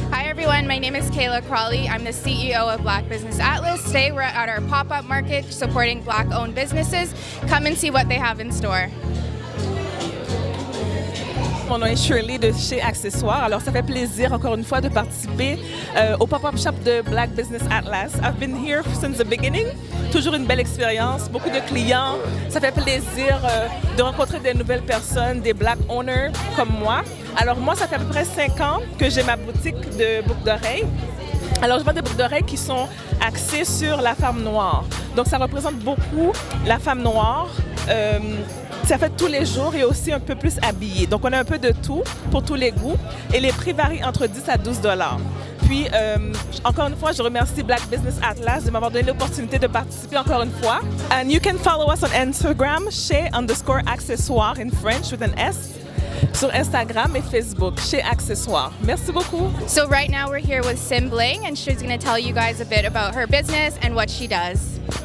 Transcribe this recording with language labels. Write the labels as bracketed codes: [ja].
[en] everyone, my name is Kayla Crawley. I'm the CEO of Black Business Atlas. Today we're at our pop-up market supporting Black-owned businesses. Come and see what they have in store. [fr] Mon nom est Shirley de chez Accessoires. Alors, ça fait plaisir encore une fois de participer au pop-up shop de Black Business Atlas. [en] I've been here since the beginning. [fr] Toujours une belle expérience, beaucoup de clients. Ça fait plaisir de rencontrer des nouvelles personnes, des Black owners comme moi. Alors, moi, ça fait à peu près 5 ans que j'ai ma boutique de boucles d'oreilles. Alors, je vends des boucles d'oreilles qui sont axées sur la femme noire. Donc, ça représente beaucoup la femme noire. Ça fait tous les jours et aussi un peu plus habillée. Donc, on a un peu de tout pour tous les goûts et les prix varient entre 10 à 12 $. Puis, encore une fois, je remercie Black Business Atlas de m'avoir donné l'opportunité de participer encore une fois. [en] And you can follow us on Instagram, chez_accessoires in French with an S. [fr] Sur Instagram et Facebook, chez Accessoires. Merci beaucoup. [en] So right now we're here with Sim Bling, and she's going to tell you guys a bit about her business and what she does.